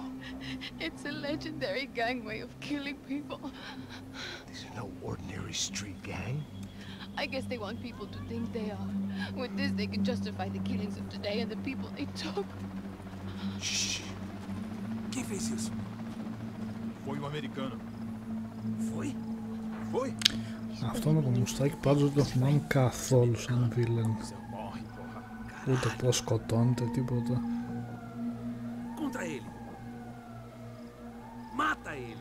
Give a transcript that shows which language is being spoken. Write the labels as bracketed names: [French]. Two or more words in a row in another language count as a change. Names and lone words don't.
[English] It's a legendary gang way of killing people. These are no ordinary street gang. I guess they want people to think they are. With this, they can justify the killings of today and the people they took. Shh. [Portuguese] Quem fez isso? Foi um americano. Foi? Foi? [Greek] Αυτό με το μουστάκι πάντως δεν το θυμάμαι καθόλου σαν βίλεν. Ούτε πως σκοτώνεται, τίποτα. [Portuguese] Contra ele. Mata ele.